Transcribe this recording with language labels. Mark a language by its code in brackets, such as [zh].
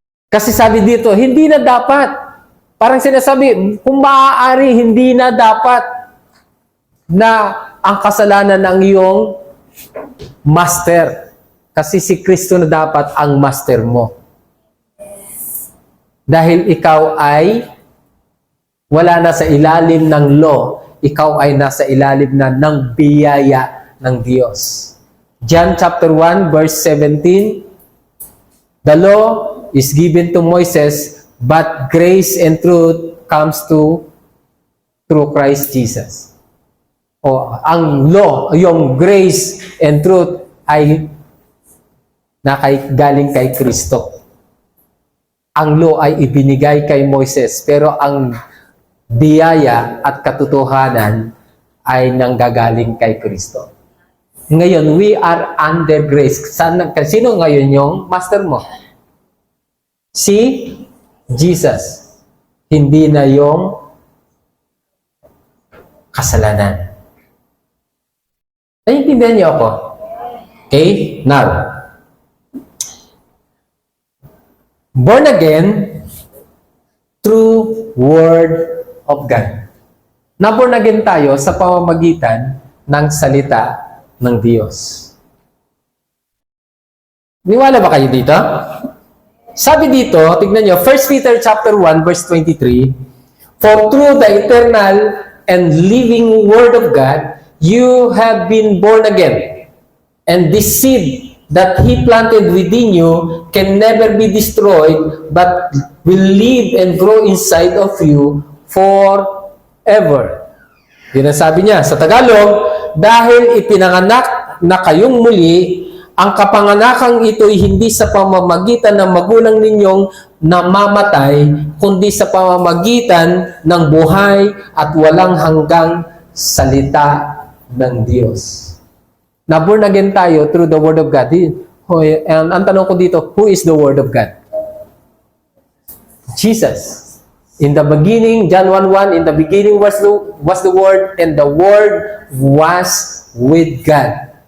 [tl] Kasi sabi dito, hindi na dapat. Parang sinasabi, kung maaari, hindi na dapat na ang kasalanan ng iyong master. Kasi si Kristo na dapat ang master mo. Dahil ikaw ay wala na sa ilalim ng law, ikaw ay nasa ilalim na ng biyaya ng Diyos. [en] John chapter 1 verse 17, the law is given to Moses, but grace and truth comes through Christ Jesus. [tl] O ang law, yung grace and truth ay galing kay Kristo. Ang law ay ibinigay kay Moises, pero ang biyaya at katotohanan ay nanggagaling kay Kristo. [en] Ngayon, we are under grace. [tl] Sino ngayon yung master mo? Si Jesus. Hindi na yung kasalanan. Naiintindihan niyo ako? [en] Okay? Now, born again through Word of God. [tl] Na-born again tayo sa pamamagitan ng salita ng Diyos. Niwala ba kayo dito? Sabi dito, tignan nyo, [en] 1 Peter chapter 1 verse 23, for through the eternal and living Word of God, you have been born again. And this seed that He planted within you can never be destroyed, but will live and grow inside of you forever. [tl] Yun ang sabi niya sa Tagalog, dahil ipinanganak na kayong muli ang kapanganakang ito'y hindi sa pamamagitan ng magulang ninyong namamatay, kundi sa pamamagitan ng buhay at walang hanggang salita ng Diyos. Na-born again tayo [en] through the Word of God. And [tl] ang tanong ko dito, [en] who is the Word of God? Jesus. In the beginning, John 1:1, in the beginning was the Word, and the Word was with God.